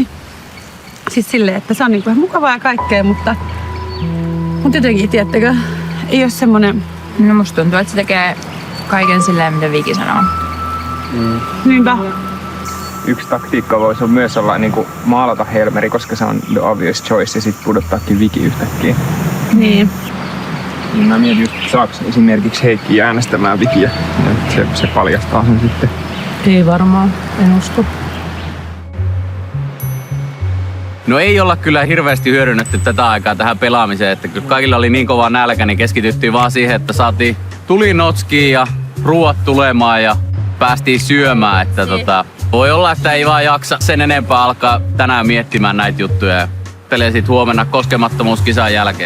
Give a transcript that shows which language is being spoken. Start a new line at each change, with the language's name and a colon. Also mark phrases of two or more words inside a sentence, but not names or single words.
Finnish: Siis silleen, että se on niinku ihan mukavaa ja kaikkea, mutta jotenkin, tiedättekö, ei ole semmonen... No musta tuntuu, että se tekee kaiken silleen, mitä Viki sanoo. Niinpä. Yksi taktiikka voisi myös olla niin kuin maalata Helmeri, koska se on
English: the obvious choice
Finnish: ja sitten pudottaakin Viki yhtäkkiä. Niin. Mä mietin just, saaks esimerkiksi Heikki äänestämään Vikiä ja se paljastaa sen sitten. Ei varmaan, en usko. No ei olla kyllä hirveästi hyödynnetty tätä aikaa tähän pelaamiseen, että kyllä kaikilla oli niin kova nälkä, niin keskityttiin vaan siihen, että saatiin tulinotskiin ja ruuat tulemaan ja päästiin syömään, että voi olla, että ei vaan jaksa sen enempää alkaa tänään miettimään näitä juttuja ja pelee sit huomenna koskemattomuuskisan jälkeen.